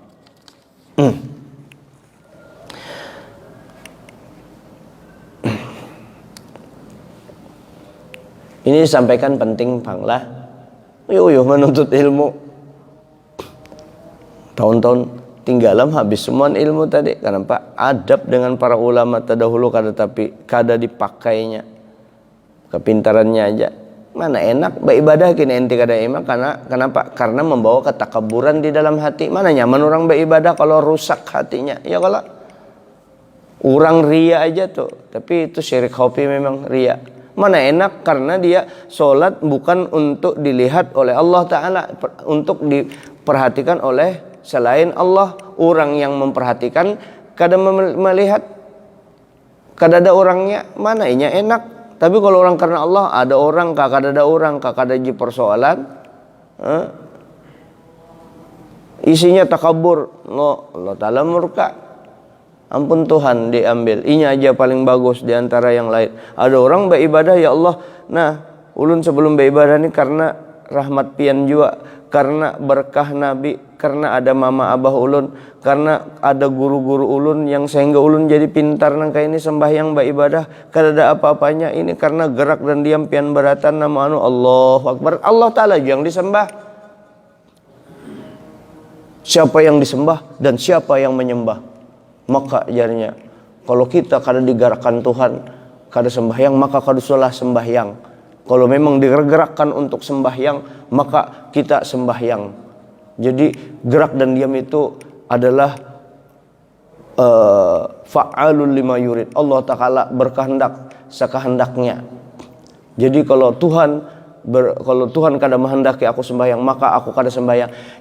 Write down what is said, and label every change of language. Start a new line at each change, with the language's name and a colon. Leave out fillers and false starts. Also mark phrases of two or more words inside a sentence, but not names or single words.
Indonesian: Ini disampaikan penting bang lah. Uyuh menuntut ilmu tahun-tahun tinggalam habis semua ilmu tadi. Kenapa? Adab dengan para ulama terdahulu kada dipakainya. Kepintarannya aja. Mana enak beribadah kini ente kada enak. Kenapa? Karena membawa ketakaburan di dalam hati. Mana nyaman orang beribadah kalau rusak hatinya. Ya kalau orang ria aja tuh. Tapi itu syirik khafi memang ria. Mana enak karena dia sholat bukan untuk dilihat oleh Allah Ta'ala, untuk diperhatikan oleh selain Allah. Orang yang memperhatikan kada melihat, kada ada orangnya, mana inya enak. Tapi kalau orang karena Allah, ada orang kada ada orang, kada ji persoalan, isinya takabur, Allah Ta'ala murka. Ampun Tuhan diambil, inya aja paling bagus di antara yang lain.
Banjar: Ada orang beribadah ya Allah, nah ulun sebelum beribadah ini karena rahmat pian juga, karena berkah Nabi, karena ada mama abah ulun, karena ada guru-guru ulun yang sehingga ulun jadi pintar nang kayak ini sembahyang beribadah, kada ada apa-apanya.
Indonesian: Ini karena gerak dan diam pian beratan nama anu
Arabic: Allahu Akbar.
Indonesian: Allah Ta'ala yang disembah. Siapa yang disembah dan siapa yang menyembah? Maka jarinya kalau kita kada digerakkan Tuhan, kada sembahyang, maka kada salah sembahyang. Kalau memang digerakkan untuk sembahyang, maka kita sembahyang. Jadi gerak dan diam itu adalah
Arabic: fa'alul lima yurid.
Indonesian: Allah Ta'ala berkehendak sekehendaknya. Jadi kalau Tuhan kada menghendaki aku sembahyang, maka aku kada sembahyang.